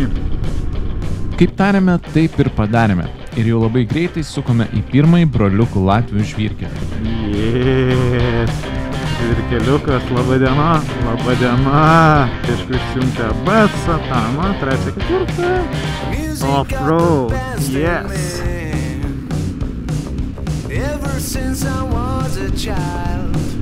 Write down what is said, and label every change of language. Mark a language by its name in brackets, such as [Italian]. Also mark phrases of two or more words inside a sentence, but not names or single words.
[Lithuanian] Kaip tarėme, taip ir padarėme. Ir jau labai greitai sukome į pirmąjį broliukų Latvių žvyrkelį. Žvyrkeliukas, laba diena, laba diena. Aišku, išsiuntė Satamą, 3-4. [English] Off-road, yes. Ever since I was a child.